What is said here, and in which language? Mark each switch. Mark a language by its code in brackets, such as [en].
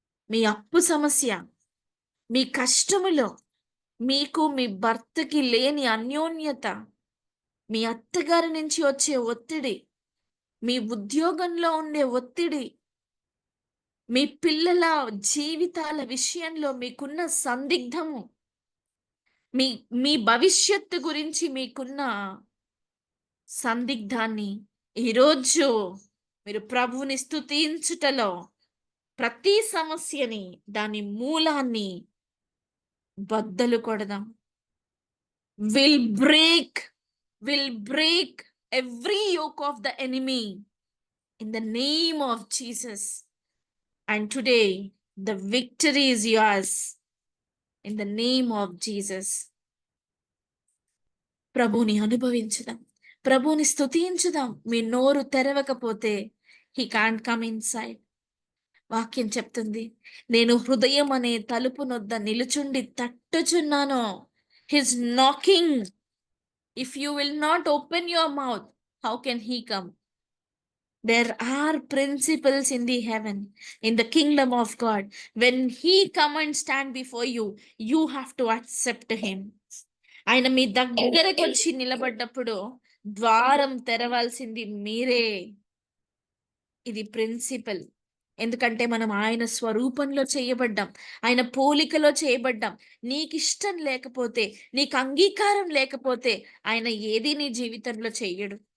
[te] మీ అప్పు సమస్య, మీ కష్టములో, మీకు మీ భర్తకి లేని అన్యోన్యత, మీ అత్తగారి నుంచి వచ్చే ఒత్తిడి, మీ ఉద్యోగంలో ఉండే ఒత్తిడి, మీ పిల్లల జీవితాల విషయంలో మీకున్న సందిగ్ధము, మీ మీ భవిష్యత్తు గురించి మీకున్న సందిగ్ధాన్ని ఈరోజు మీరు ప్రభువుని స్తుతించుటలో ప్రతి సమస్యని, దాని మూలాన్ని బద్దలు కొడదాం. [en] Will break will break every yoke of the enemy in the name of Jesus. And today, the victory is yours in the name of Jesus. [te] ప్రభుని అనుభవించుదాం, ప్రభుని స్తుతించుదాం. మీ నోరు తెరవకపోతే [en] he can't come inside. [te] వాక్యం చెప్తుంది, నేను హృదయం అనే తలుపు నొద్ద నిలుచుండి తట్టుచున్నాను. [en] He's knocking. If you will not open your mouth, how can he come? There are principles in the heaven, in the kingdom of God. When he come and stand before you, you have to accept him. [te] ఆయన మీ దగ్గరకు వచ్చి నిలబడ్డప్పుడు ద్వారం తెరవాల్సింది మీరే. ఇది principal. ఎందుకంటే మనం ఆయన స్వరూపంలో చేయబడ్డాం, ఆయన పోలికలో చేయబడ్డాం. నీకు ఇష్టం లేకపోతే, నీకు అంగీకారం లేకపోతే ఆయన ఏది నీ జీవితంలో చెయ్యడు.